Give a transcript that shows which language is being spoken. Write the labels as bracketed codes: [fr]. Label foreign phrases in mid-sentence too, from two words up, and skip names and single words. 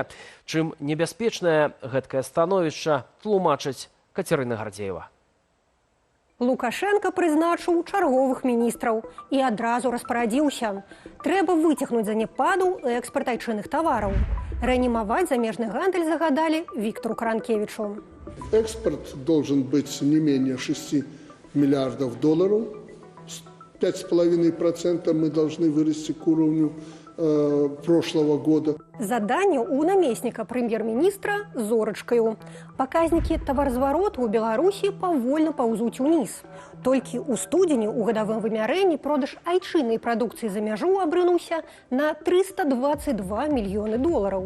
[be] Чым небяспечнае гэткае становішча, тлумачыць Кацярына Гардзеева. Лукашенко прызначыў чарговых міністраў і адразу распарадзіўся. Трэба выцягнуць заняпаду экспарт айчынных тавараў. Рэанімаваць замежны гандаль загадалі Віктору Каранкевічу. [ru] Экспорт должен быть не менее 6 миллиардов долларов. 5,5% мы должны вырасти к уровню прошлого года. [be] Заданне у намесніка прэм'ер-міністра зорачкаю. Паказнікі таваразвароту ў Беларусі павольна паўзуць уніз. Толькі ў студзені ў гадавым вымярэнні продаж айчыннай прадукцыі за мяжу абрынуўся на 322 мільёны долараў.